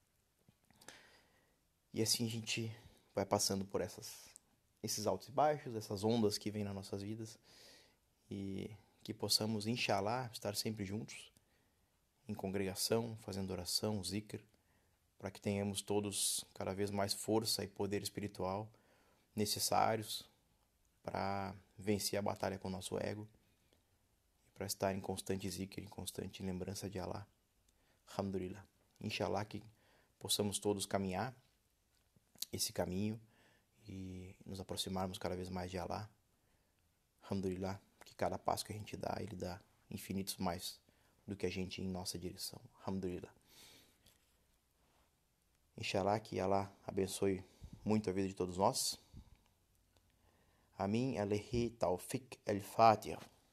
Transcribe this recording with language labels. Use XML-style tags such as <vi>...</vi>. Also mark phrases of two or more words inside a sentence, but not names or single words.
<pt>E assim a gente vai passando por esses altos e baixos, essas ondas que vêm nas nossas vidas e que possamos, inshallah, estar sempre juntos, em congregação, fazendo oração, zikr, para que tenhamos todos cada vez mais força e poder espiritual necessários para vencer a batalha com o nosso ego e para estar em constante zikr, em constante lembrança de Allah. Alhamdulillah. Inshallah que possamos todos caminhar esse caminho e nos aproximarmos cada vez mais de Allah. Alhamdulillah, que cada passo que a gente dá, ele dá infinitos mais do que a gente em nossa direção. Alhamdulillah. Inshallah que Allah abençoe muito a vida de todos nós.</pt> <ar>آمين، عليه، توفيق، الفاتحة.</ar>